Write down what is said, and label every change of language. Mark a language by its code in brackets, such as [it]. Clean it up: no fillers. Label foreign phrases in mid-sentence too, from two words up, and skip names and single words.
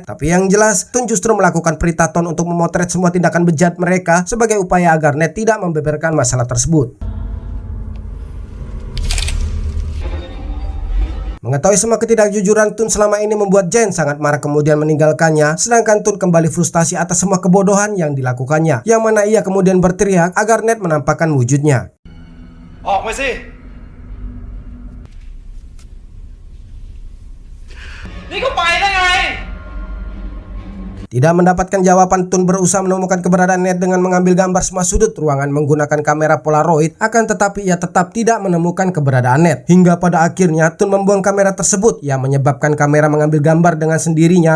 [id] Tapi yang jelas, Tun justru melakukan perintah Ton untuk memotret semua tindakan bejat mereka sebagai upaya agar Ned tidak membeberkan masalah tersebut. Mengetahui semua ketidakjujuran Tun selama ini membuat Jen sangat marah kemudian meninggalkannya, sedangkan Tun kembali frustasi atas semua kebodohan yang dilakukannya, yang mana ia kemudian berteriak agar Ned menampakkan wujudnya. [th] ออกมาสิ นี่ก็ไปได้ไง [id] Tidak mendapatkan jawaban, Tun berusaha menemukan keberadaan Ned dengan mengambil gambar semua sudut ruangan menggunakan kamera Polaroid, akan tetapi ia tetap tidak menemukan keberadaan Ned. Hingga pada akhirnya Tun membuang kamera tersebut yang menyebabkan kamera mengambil gambar dengan sendirinya.